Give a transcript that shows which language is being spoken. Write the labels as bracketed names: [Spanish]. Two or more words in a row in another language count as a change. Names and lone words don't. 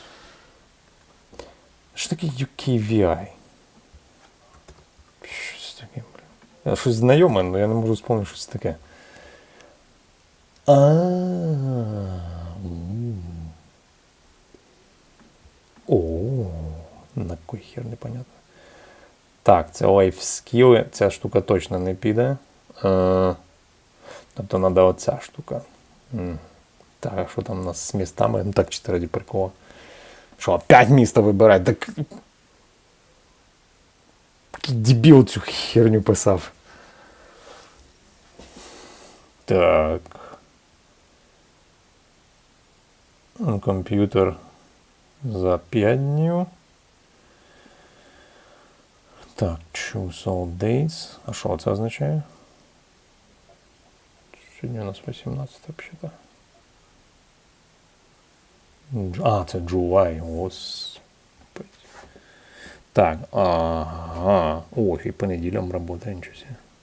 [Ukrainian] Що таке UKVI? Щось таке, блін. Щось знайоме, але я не можу вспомнити, що це таке. [Russian] На кой хер непонятно. [Ukrainian] Так, це [English] life skill, [Ukrainian] ця штука точно не піде. Тобто треба оця штука. Так, а що там у нас з містами? Ну так, чисто раді прикола. Що, опять місто вибирати? Так... Який дебіл цю херню писав. Так. Комп'ютер за 5 днів. Так, [English] choose all dates. [Ukrainian] А що це означає? Сьогодні у нас 18 взагалі. Це July. Господи. Так, і по неділям працює, нічого себе.